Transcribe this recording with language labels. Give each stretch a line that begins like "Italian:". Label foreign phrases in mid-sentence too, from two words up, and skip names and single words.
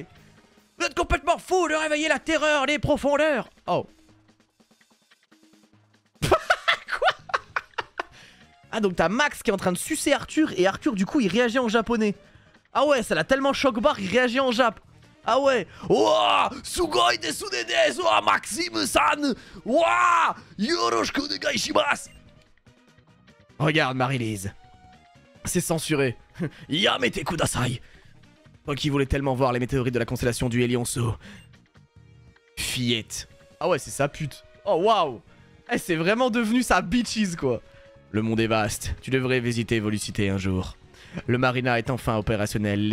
French: Vous êtes complètement fou de réveiller la terreur des profondeurs. Oh. Quoi? Ah donc t'as Max qui est en train de sucer Arthur et Arthur du coup il réagit en japonais. Ah ouais, ça l'a tellement choc-bar, il réagit en jap. Ah ouais. Ouah,
Japanese: すごいですです, ouah, Maxime-san. Ouah, よろしくお願いします.
French: Regarde, Marie-Lise. C'est censuré.
Japanese: やめてください.
French: Toi qui voulais tellement voir les météorites de la constellation du Hélionceau. Fillette. Ah ouais, c'est sa pute. Oh waouh. Eh, c'est vraiment devenu sa bitches quoi. Le monde est vaste. Tu devrais visiter Volucité un jour. Le Marina est enfin opérationnel.